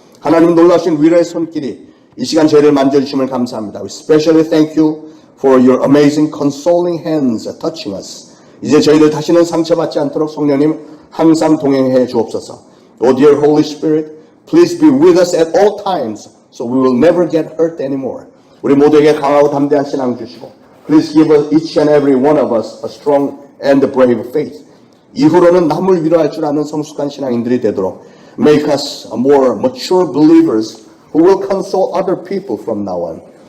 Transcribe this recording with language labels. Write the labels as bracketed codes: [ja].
[ko] 하나님 놀라신 위로의 손길이 이 시간 저희를 만져주심을 감사합니다. [en] We especially thank you for your amazing consoling hands touching us. [ko] 이제 저희들 다시는 상처받지 않도록 성령님 항상 동행해 주옵소서. [en] Oh dear Holy Spirit, please be with us at all times so we will never get hurt anymore. [ko] 우리 모두에게 강하고 담대한 신앙 주시고 [en] Please give us, each and every one of us, a strong and brave faith. [ko] 이후로는 남을 위로할 줄 아는 성숙한 신앙인들이 되도록 [en] Make us more mature believers who will console other people from now on.